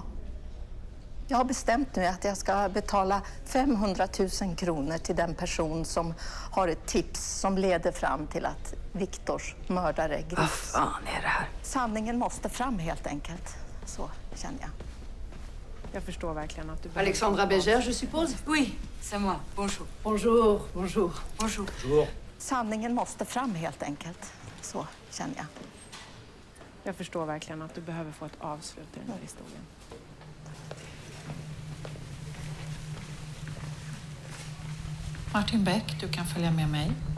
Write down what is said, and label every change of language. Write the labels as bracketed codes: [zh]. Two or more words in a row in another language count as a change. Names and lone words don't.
[sv] Jag har bestämt nu att jag ska betala 500 000 kronor till den person som har ett tips som leder fram till att Viktors mördare grips. Vad fan är det här? Sanningen måste fram helt enkelt. Så känner jag. Jag förstår verkligen att du... [fr] Alexandra Berger, je suppose? Oui, c'est moi. Bonjour. Bonjour, bonjour. Bonjour. [sv] Sanningen måste fram helt enkelt. Så känner jag. Jag förstår verkligen att du behöver få ett avslut i den här historien. Martin Beck, du kan följa med mig.